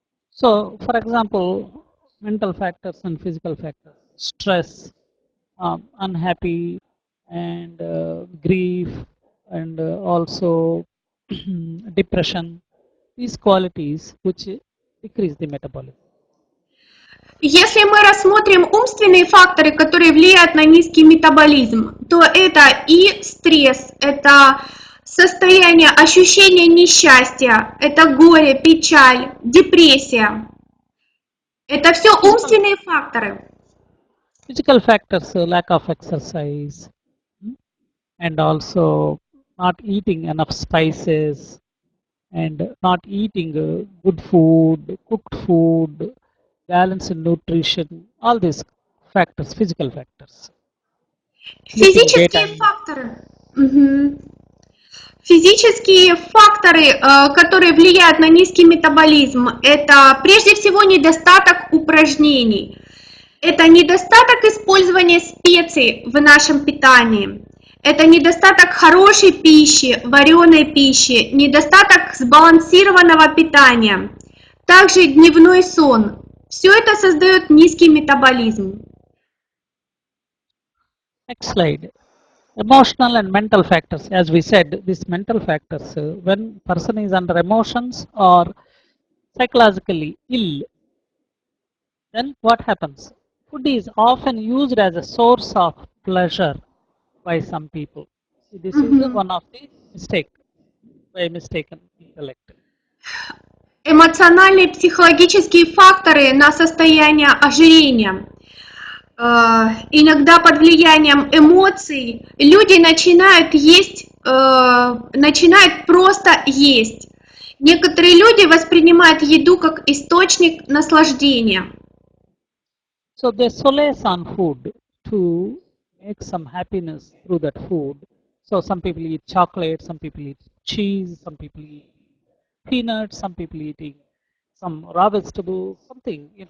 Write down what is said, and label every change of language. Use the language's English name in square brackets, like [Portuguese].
[English] So, for example, mental factors and physical factors, stress, unhappy, and grief, and also depression, these qualities which decrease the metabolism. [Russian] Если мы рассмотрим умственные факторы, которые влияют на низкий метаболизм, то это и стресс, это состояние, ощущение несчастья, это горе, печаль, депрессия. Это все умственные факторы. [English] Physical factors, lack of exercise, and also not eating enough spices, and not eating good food, cooked food, balance in nutrition, all these factors, physical factors. Sleeping [Russian] Физические [English] daytime. [Russian] факторы. Мгм. Физические факторы, которые влияют на низкий метаболизм, это прежде всего недостаток упражнений. Это недостаток использования специй в нашем питании. Это недостаток хорошей пищи, вареной пищи, недостаток сбалансированного питания. Также дневной сон. Все это создает низкий метаболизм. [English] Next slide. Emotional and mental factors. As we said, these mental factors, when person is under emotions or psychologically ill, then what happens? Food is often used as a source of pleasure by some people. See, this is one of the mistake by mistaken intellect. [Russian] Эмоциональные и психологические факторы на состояние ожирения. Иногда под влиянием эмоций люди начинают есть, начинают просто есть. Некоторые люди воспринимают еду как источник наслаждения. [English] So they solace on food to make some happiness through that food. So some people eat chocolate, some people eat cheese, some people eat peanuts, some people eating some raw vegetables, something.